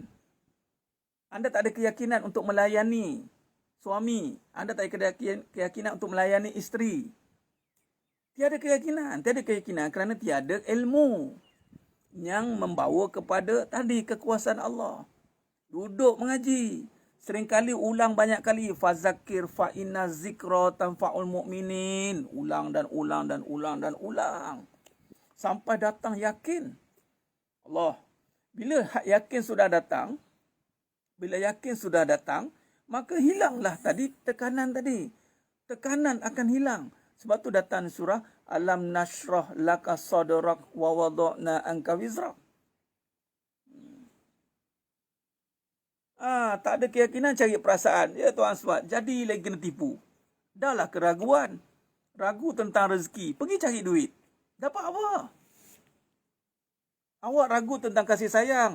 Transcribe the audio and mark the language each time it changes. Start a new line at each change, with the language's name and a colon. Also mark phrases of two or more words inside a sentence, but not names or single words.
Malay: Anda tak ada keyakinan untuk melayani suami. Anda tak ada keyakinan untuk melayani isteri. Tiada keyakinan. Tiada keyakinan kerana tiada ilmu yang membawa kepada tadi kekuasaan Allah. Duduk mengaji. Seringkali ulang banyak kali.
Arabic: فذكر فإن الذكرى تنفع المؤمنين.
Malay: Ulang dan ulang dan ulang dan ulang. Sampai datang yakin. Allah. Bila yakin sudah datang. Bila yakin sudah datang. Maka hilanglah tadi tekanan tadi. Tekanan akan hilang. Sebab tu datang surah
Arabic: ألم نشرح لك صدرك ووضعنا عنك وزرك.
Malay: Tak ada keyakinan cari perasaan. Ya tuan sebab jadi lagi kena tipu. Dahlah keraguan. Ragu tentang rezeki. Pergi cari duit. Dapat apa? Awak ragu tentang kasih sayang.